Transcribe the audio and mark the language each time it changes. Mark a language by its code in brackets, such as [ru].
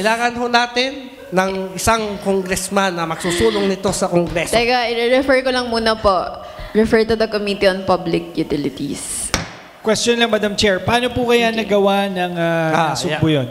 [tl] Kailangan ho natin ng isang congressman na magsusulong nito sa Kongreso. Teka, i-refer ko lang muna po. [en] Refer to the Committee on Public Utilities. Question lang, Madam Chair. [tl] Paano po kaya nagawa ng Nasugbu yun?